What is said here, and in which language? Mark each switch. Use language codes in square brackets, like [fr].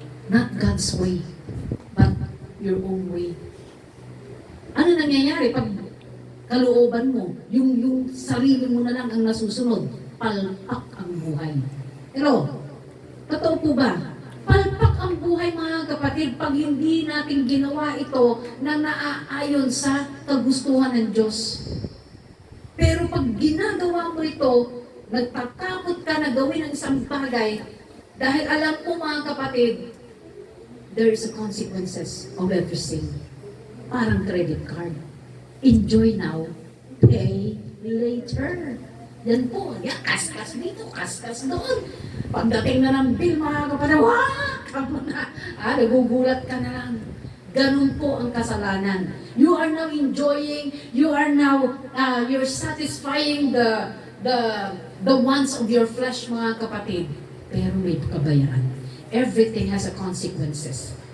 [en] Not God's way, but your own way. [tl] Ano nangyayari pag kalooban mo, yung sarili mo na lang ang nasusunod, palpak ang buhay. Pero, totoo po ba? Palpak ang buhay mga kapatid pag hindi natin ginawa ito na naaayon sa kagustuhan ng Diyos. Pero pag ginagawa mo ito, nagtatakot ka na gawin ang isang bagay dahil alam mo mga kapatid, [en] there is a consequences of everything. [tl] Parang [en] credit card. Enjoy now, pay later. [tl] Yan po, yan, kaskas dito, kaskas doon. Pagdating na ng bill, mga kapatid, wak! Nagugulat ka na lang. Ganun po ang kasalanan. [en] You are now enjoying, you are now, you're satisfying the wants of your flesh, [tl] mga kapatid. Pero may kabayaran. [en] Everything has a consequences.